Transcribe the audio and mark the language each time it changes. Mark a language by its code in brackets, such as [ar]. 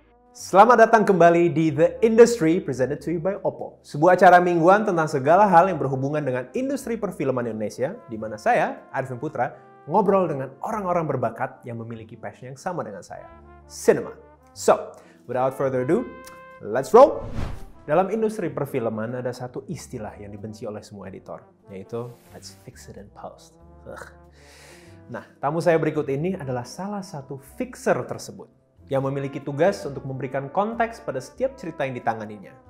[id] Selamat datang kembali di The Industry [en] presented to you by Oppo. [id] Sebuah acara mingguan tentang segala hal yang berhubungan dengan industri perfilman Indonesia, di mana saya, Arifin Putra, ngobrol dengan orang-orang berbakat yang memiliki passion yang sama dengan saya, cinema. [en] So, without further ado, let's roll! [id] Dalam industri perfilman ada satu istilah yang dibenci oleh semua editor, yaitu [en] let's fix it in post. [id] Nah, tamu saya berikut ini adalah salah satu fixer tersebut, yang memiliki tugas untuk memberikan konteks pada setiap cerita yang ditanganinya.